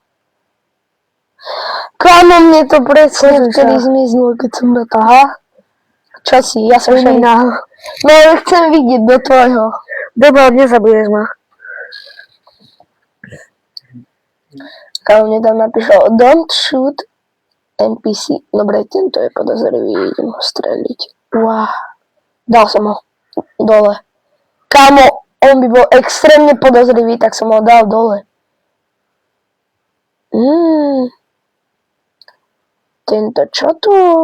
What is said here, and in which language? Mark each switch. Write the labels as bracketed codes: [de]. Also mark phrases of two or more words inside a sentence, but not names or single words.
[sk] Kamo, mne to presne vtedy zmizlo, keď som na to. Aha. Čo si? Ja som šerif. No, ale chcem vidieť do tvojho. Dobre, nezabiješ ma. Kamo, mne tam napísal [en] don't shoot NPC. [sk] Dobre, tento je podozrivý, idem ho streliť. Wow. Dal som ho dole. Kámo, on by bol extrémne podozrivý, tak som ho dal dole. Tento čo tu?